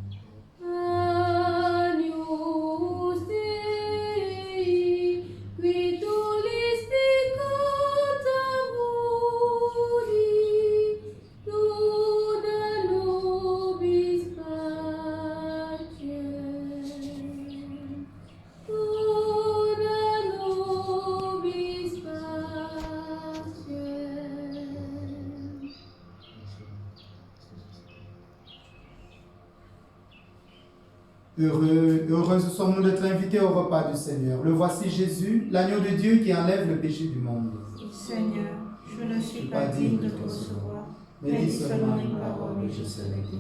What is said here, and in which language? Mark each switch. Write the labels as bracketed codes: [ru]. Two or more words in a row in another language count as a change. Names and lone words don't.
[la] Agnus Dei, qui tollis peccata mundi, dona nobis pacem. Dona nobis pacem. [fr] Heureuses sommes-nous d'être invités au repas du Seigneur. Le voici Jésus, l'agneau de Dieu qui enlève le péché du monde. Seigneur, je ne suis pas digne de te recevoir, mais dis seulement une parole et je serai guéri.